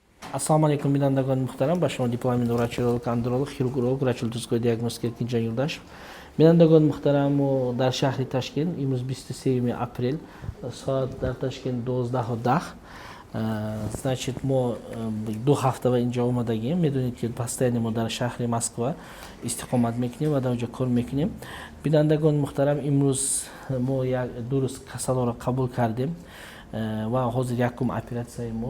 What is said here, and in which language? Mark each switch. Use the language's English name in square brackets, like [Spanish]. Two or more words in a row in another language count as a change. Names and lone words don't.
[Uzbek] Assalomu alaykum [Tajik] бинодагон муҳтарам. Ба шума [Uzbek] diplomatli vrach-urolog, androlog, xirurg, vrach-ultraskuy diagnostika Erkinjon Yo'ldashev. [Tajik] Binodagon muhtaram у дар шаҳри Ташкент имрӯз 27 апрел соат дар Ташкент 12:10. Значит, мо 2 ҳафта ва инҷо омадагим. Медонед ки постоянно мо дар шаҳри Москва истиқомат мекунем ва дар онҷо кор мекунем. Бинандагон мухтарам, имрӯз мо ду рӯз касалоро қабул кардем ва ҳозир якум оператсияи мо.